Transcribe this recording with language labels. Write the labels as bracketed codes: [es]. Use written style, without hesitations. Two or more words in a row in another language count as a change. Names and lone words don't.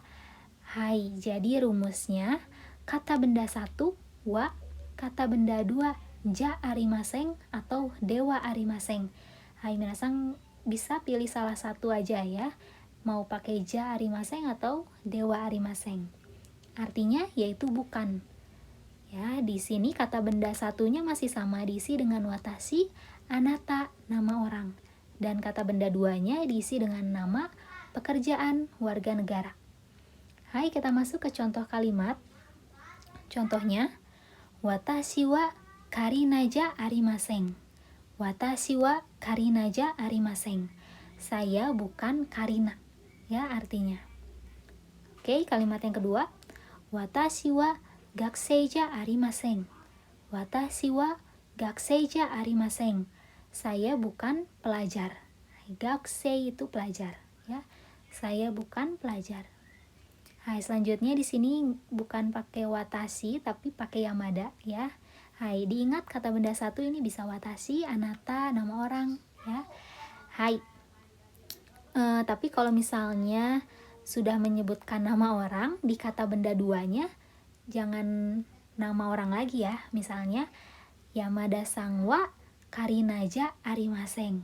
[id] Hai, jadi rumusnya kata benda 1 wa, kata benda 2 [ja] じゃありません [id] atau [ja] ではありません. [id] Hai, minasang bisa pilih salah satu aja ya. Mau pakai [ja] じゃありません [id] atau [ja] ではありません. [id] Artinya yaitu bukan. Ya, di sini kata benda satunya masih sama diisi dengan watashi, anata, nama orang. Dan kata benda duanya diisi dengan nama, pekerjaan, warga negara. Hai, kita masuk ke contoh kalimat. Contohnya, [ja] 私はKarinaじゃありません. 私はKarinaじゃありません. [id] Saya bukan Karina. Ya, artinya. Oke, kalimat yang kedua. [ja] 私は学生じゃありません. 私は学生じゃありません. [id] Saya bukan pelajar. Gakusei itu pelajar, ya. Saya bukan pelajar. Hai, selanjutnya di sini bukan pakai watashi tapi pakai Yamada, ya. Hai, diingat kata benda 1 ini bisa watashi, anata, nama orang ya. Hai. Tapi kalau misalnya sudah menyebutkan nama orang di kata benda 2-nya jangan nama orang lagi ya. [ja] Misalnya 山田さんはKarinaじゃありません.